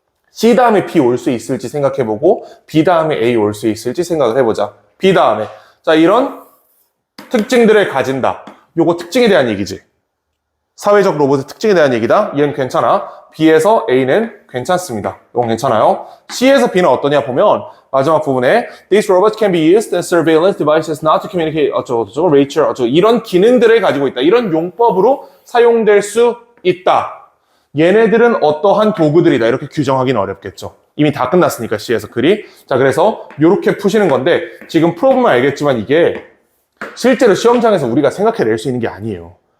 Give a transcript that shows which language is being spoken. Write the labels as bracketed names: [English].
[Korean] C 다음에 B 올 수 있을지 생각해보고 B 다음에 A 올 수 있을지 생각을 해보자. B 다음에 자, 이런 특징들을 가진다. 요거 특징에 대한 얘기지. 사회적 로봇의 특징에 대한 얘기다. 얘는 괜찮아. B에서 A는 괜찮습니다. 이건 괜찮아요. C에서 B는 어떠냐 보면 마지막 부분에 [English] These robots can be used as surveillance devices not to communicate [Korean] 어쩌고저쩌고, Rachel 어쩌고 이런 기능들을 가지고 있다. 이런 용법으로 사용될 수 있다. 얘네들은 어떠한 도구들이다. 이렇게 규정하기는 어렵겠죠. 이미 다 끝났으니까 C에서 글이. 자, 그래서 이렇게 푸시는 건데 지금 풀어보면 알겠지만 이게 실제로 시험장에서 우리가 생각해낼 수 있는 게 아니에요.